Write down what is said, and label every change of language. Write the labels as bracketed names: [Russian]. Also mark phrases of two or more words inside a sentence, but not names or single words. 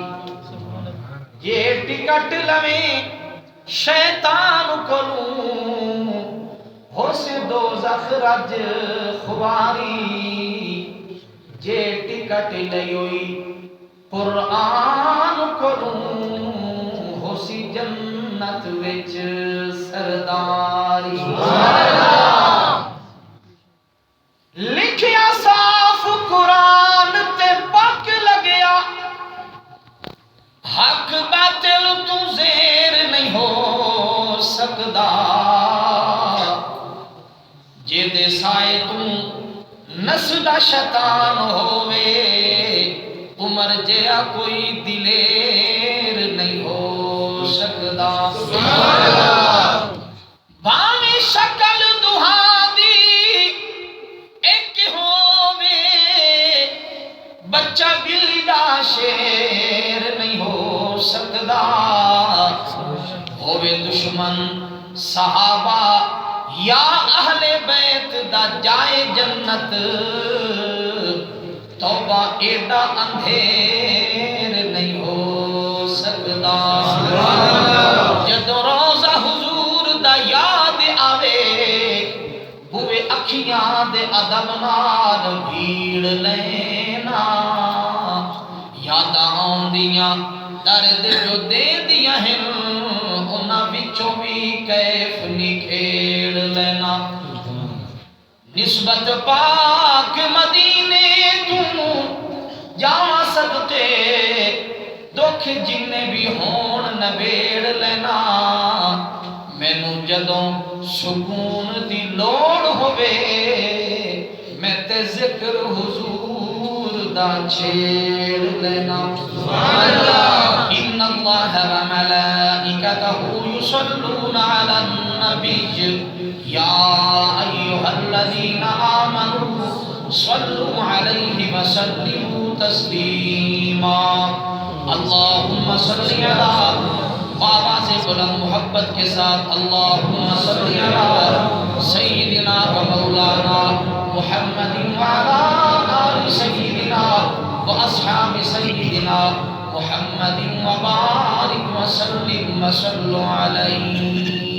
[Punjabi] یہ ٹکٹ لویں شیطان کو لوں، ہو سے دوزخ رج خواری. جے ٹکٹ لیوئی قرآن کو لوں، ہو سی جنت وچ سرداری. لکھیا صاف قرآن تے پک لگیا، حق باطل تو زیر نہیں ہو سکدا. جے دے سائے تو نسدا شیطان ہووے، عمر جیا کوئی دلیر نہیں ہو سکدا. بھاویں شکل دہا دی ایک ہووے، بچہ بلی دا شیر نہیں ہو سکدا. ہووے دشمن صحابہ یا اہل بیت دا جائے جنت، توبہ ایڈا اندھیر نہیں ہو سکدا. جدو روزہ حضور دا یاد آوے، ہوئے اکھیاں دے ادب نال بھیڑ لینا. یاداں آندیاں درد جو دے دیاں ہیں، انہاں وچوں بھی کیف نکھیڑ لینا. نسبت پاک مدینے تو جاواں صدقے دکھ جنے بھی ہون نبیڑ لینا مینوں جدوں سکون دی لوڑ ہوے میں تے ذکر حضور دا چھیڑ لینا سبحان اللہ [Arabic] ان اللہ و ملائکتہ یصلون علی النبی یا ایھا الذین آمنوا صلوا علیہ وسلموا تسلیما اللہم صل علی [Urdu] آواز بلند محبت کے ساتھ [Arabic] اللہم صل علی سیدنا و مولانا محمد وعلا آل سیدنا و اصحاب سیدنا محمد وبارک وسلم وصلوا علیہ